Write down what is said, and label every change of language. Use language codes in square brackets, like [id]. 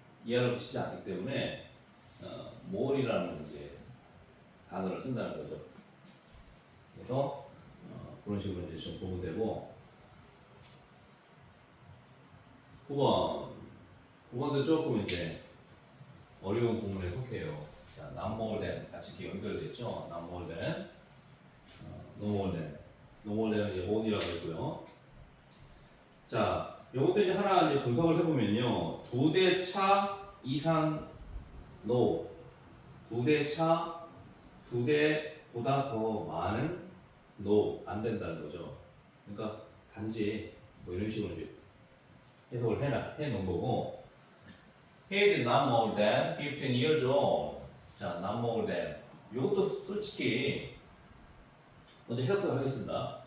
[ko] 이하를 붙이지 않기 때문에 more이라는 이제 단어를 쓴다는 거죠. 그래서 그런 식으로 이제 좀 보면 되고 9번도 조금 이제 어려운 부분에 속해요. 자, more than 같이 이렇게 연결되어 있죠. [en] not more than, no more than, no more than은 [ko] 이제 on이라고 했고요. 자, 요것도 이제 하나 이제 분석을 해보면요. 2대 차 이상 no, 2대 차, 2대보다 더 많은 no 안 된다는 거죠. 그러니까 단지 뭐 이런 식으로 이제 해석을 해놓은 거고. [en] He is not more than 15 years old. 자, not more than. [ko] 이것도 솔직히 먼저 해석을 하겠습니다.